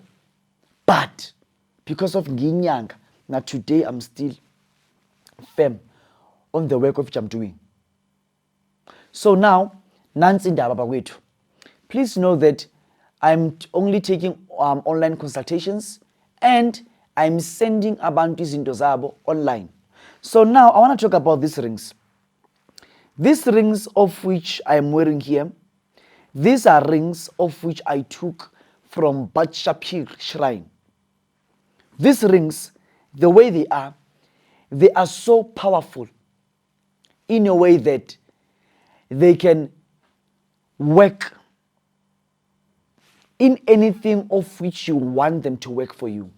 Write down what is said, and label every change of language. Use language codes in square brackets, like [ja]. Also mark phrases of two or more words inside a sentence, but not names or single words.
[en] But because of Nginyanga, now today I'm still firm on the work of which I'm doing. So now, [nd] Nansi Ndaba Bagwethu, [en] please know that I'm only taking online consultations and I'm sending [nd] abantu izinto zabo [en] online. So now I want to talk about these rings. These rings of which I'm wearing here, these are rings of which I took from Bat Shapir Shrine. These rings, the way they are so powerful in a way that they can work in anything of which you want them to work for you.